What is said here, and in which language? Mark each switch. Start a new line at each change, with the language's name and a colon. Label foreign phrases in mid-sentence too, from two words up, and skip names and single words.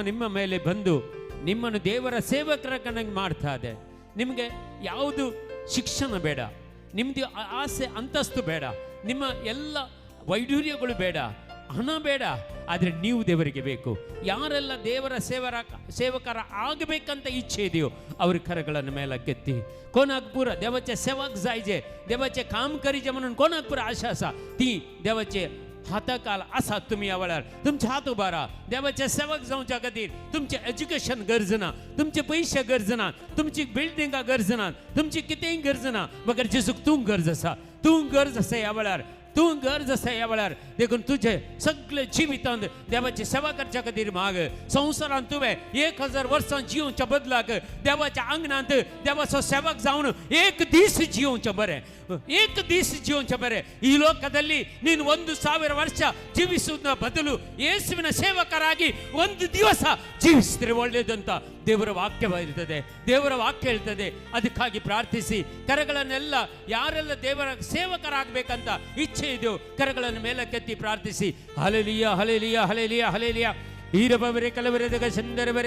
Kannada: ನಿಮ್ಮ ಮೇಲೆ ಬಂದು ನಿಮ್ಮನ್ನು ದೇವರ ಸೇವಕರನ್ನಾಗಿ ಮಾಡ್ತಾ ಇದೆ ನಿಮಗೆ ಯಾವುದು ಶಿಕ್ಷಣ ಬೇಡ ನಿಮ್ಮದು ಆಸೆ ಅಂತಸ್ತು ಬೇಡ ನಿಮ್ಮ ಎಲ್ಲ ವೈಡೂರ್ಯಗಳು ಬೇಡ ಹಣ ಬೇಡ ಆದರೆ ನೀವು ದೇವರಿಗೆ ಬೇಕು ಯಾರೆಲ್ಲ ದೇವರ ಸೇವಕರ ಆಗಬೇಕಂತ ಇಚ್ಛೆ ಇದೆಯೋ ಅವ್ರ ಕರಗಳನ್ನು ಮೇಲಕ್ಕೆತ್ತಿ
Konkani: कोणाकपूर देवाचे सेवक जायचे देवाचे काम करीचे म्हणून कोणाकपूर आशा आसा ती देवाचे हाताकाल आसा तुम्ही ह्या वेळार तुमचे हात उबारा देवाचे सेवक जावच्या खातीर तुमचे एज्युकेशन गरज ना तुमचे पयशे गरज ना तुमची बिल्डिंगां गरज ना तुमची कितेंय गरज ना मगर जेजूक तूं गरज आसा तूं गरज आसा ह्या वेळार तूं गरज आसा ह्या वेळार देखून तुझे सगळे जिवितांत देवाची सेवा करच्या खातीर माग संवसारांत तुवें 1000 वर्सां जिवच्या बदलाक देवाच्या आंगणांत देवाचो सेवक जावन एक दीस जिवचें बरें एक दीस जिवचें बरें
Kannada: ಈ ಲೋಕದಲ್ಲಿ ನೀನು 1000 ವರ್ಷ ಜೀವಿಸುವುದರ ಬದಲು ಯೇಸುವಿನ ಸೇವಕರಾಗಿ ಒಂದು ದಿವಸ ಜೀವಿಸಿದ್ರೆ ಒಳ್ಳೆಯದಂತ ದೇವರ ವಾಕ್ಯವಿರುತ್ತದೆ ದೇವರ ವಾಕ್ಯ ಹೇಳ್ತದೆ ಅದಕ್ಕಾಗಿ ಪ್ರಾರ್ಥಿಸಿ ಕರಗಳನ್ನೆಲ್ಲ ಯಾರೆಲ್ಲ ದೇವರ ಸೇವಕರಾಗಬೇಕಂತ ಇಚ್ಛೆ ಇದೆಯೋ ಕರಗಳನ್ನು ಮೇಲಕ್ಕೆತ್ತಿ ಪ್ರಾರ್ಥಿಸಿ ಹಲ್ಲೆಲೂಯಾ ಹಲ್ಲೆಲೂಯಾ ಹಲ್ಲೆಲೂಯಾ ಹಲ್ಲೆಲೂಯಾ ಈರಬವರೆ ಕಲವರೆದಗ ಸಂದರಬರೆ